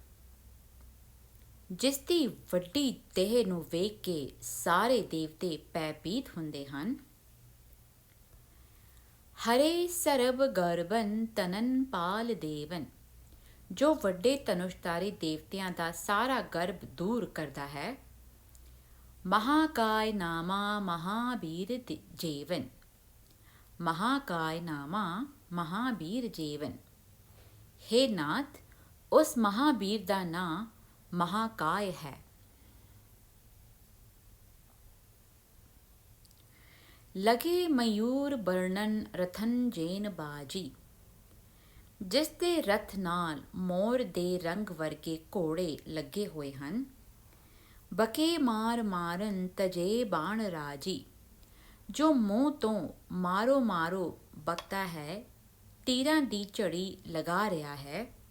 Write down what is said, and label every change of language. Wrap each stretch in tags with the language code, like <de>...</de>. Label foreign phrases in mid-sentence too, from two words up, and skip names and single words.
<pa>ਜਿਸ ਦੀ ਵੱਡੀ ਦੇਹ ਨੂੰ ਵੇਖ ਕੇ ਸਾਰੇ ਦੇਵਤੇ ਭੈਭੀਤ ਹੁੰਦੇ ਹਨ।</pa> <bra>ਹਰੇ ਸਰਬ ਗਰਬਨ ਤਨਨ ਪਾਲ ਦੇਵਨ।</bra> <pa>ਜੋ ਵੱਡੇ ਧਨੁਸ਼ਧਾਰੀ ਦੇਵਤਿਆਂ ਦਾ ਸਾਰਾ ਗਰਭ ਦੂਰ ਕਰਦਾ ਹੈ।</pa> <bra>महाकाय नामा महावीर जेवन। महाकाय नामा महावीर जेवन।</bra> <hi>हे नाथ, उस महावीर</hi> <pa>ਦਾ ਨਾਂ</pa> <hi>महाकाय है।</hi> <bra>लगे मयूर बरनन रथन जैन बाजी।</bra> <pa>जिस ਦੇ ਰਥ ਨਾਲ ਮੋਰ ਦੇ ਰੰਗ ਵਰਗੇ ਘੋੜੇ ਲੱਗੇ ਹੋਏ ਹਨ।</pa> <bra>ਬਕੇ ਮਾਰ ਮਾਰਨ ਤਜੇ ਬਾਣ ਰਾਜੀ।</bra> <pa>ਜੋ ਮੂੰਹ ਤੋਂ ਮਾਰੋ ਮਾਰੋ ਬਕਦਾ ਹੈ, ਤੀਰਾਂ ਦੀ ਝੜੀ ਲਗਾ ਰਿਹਾ ਹੈ।</pa>